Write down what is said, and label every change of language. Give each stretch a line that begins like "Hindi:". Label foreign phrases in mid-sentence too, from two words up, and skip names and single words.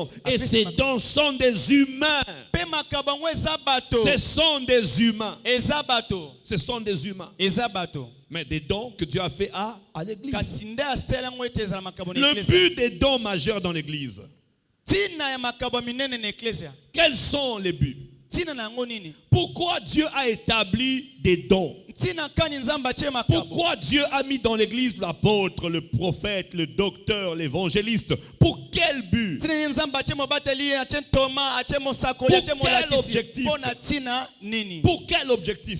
French: Et ces dons sont des humains.
Lingala: Pe makabo ngo eza bato.
French: Ce sont des humains.
Lingala: Eza bato.
French: Ce sont des humains.
Lingala: Eza bato.
French: Mais des dons que Dieu a fait à l'église.
Lingala: Kasi nde asela ngo ete ezala makabo na
French: Le ecclesia. but des dons majeurs dans l'église.
Lingala: Tina ya makabo minene na ecclesia.
French: Quels sont les buts?
Lingala: Tina na ngo nini?
French: Pourquoi Dieu a établi des dons?
Lingala: Tina kani nzamba che makabo.
French: Pourquoi Dieu a mis dans l'église l'apôtre, le prophète, le docteur, l'évangéliste? Pour quel but? Pour Pour quel objectif?